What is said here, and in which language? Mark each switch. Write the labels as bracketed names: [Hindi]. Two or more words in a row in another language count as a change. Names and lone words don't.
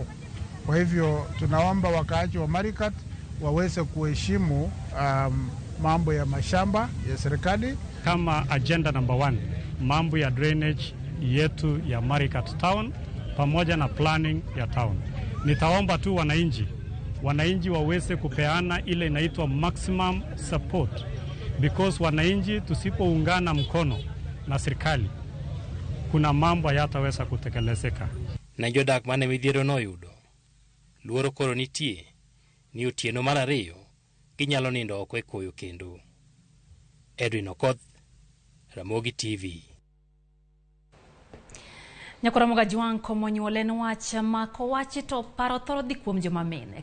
[Swahili] Kwa hivyo tunaomba wakaaji wa Marigat waweze kuheshimu mambo ya mashamba ya serikali. Kama [English] agenda number 1, [Swahili] mambo ya drainage yetu ya Marigat town pamoja na planning ya town. Nitaomba tu wananchi waweze kupeana ile inaitwa [English] maximum support, [Swahili] because wananchi tusipoungana mkono na serikali kuna mambo hayataweza kutekelezeka. [Luo (Kenya and Tanzania)] Na jodak mane midhiero no yudo luoro koro nitie ni otieno mar ariyo ginyalo nindo oko e koyo kendo. Edwin Okoth, Ramogi TV. Nyakoromoga Jwang komo nyuole en wach mako wachi to paro thoro dhi kuom joma mine.